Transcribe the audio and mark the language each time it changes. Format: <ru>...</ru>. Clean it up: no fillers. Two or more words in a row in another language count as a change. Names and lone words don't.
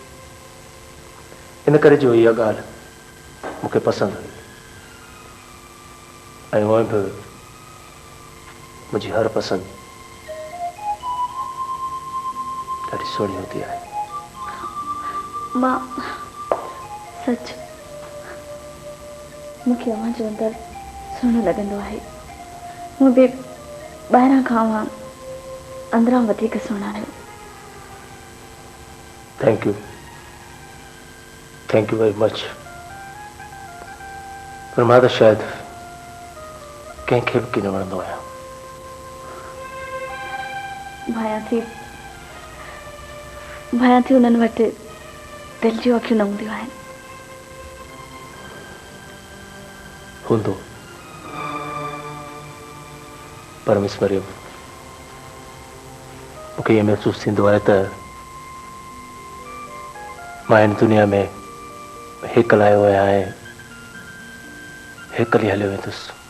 <sd>इन करे जो इहा ॻाल्हि मूंखे पसंदि हुई ऐं उहा बि मुंहिंजी हर पसंदि ॾाढी सुहिणी हूंदी आहे। मां सच मूंखे अव्हां जो अंदरि सुहिणो लॻंदो आहे। मूं बि ॿाहिरां खां अव्हां अंदरां वधीक सुहिणा आहियो।</sd> <en>Thank you very much.</en> <sd>पर मां त शायदि कंहिंखे बि न वणंदो आहियां। भायां थी उन्हनि वटि दिलि जूं अखियूं न हूंदियूं आहिनि। हूंदो, पर मिस मरियम, मूंखे इहो महसूसु थींदो आहे त मां हिन दुनिया में हिकु लायो आहियां ऐं हिकु ई हलियो वेंदुसि।</sd>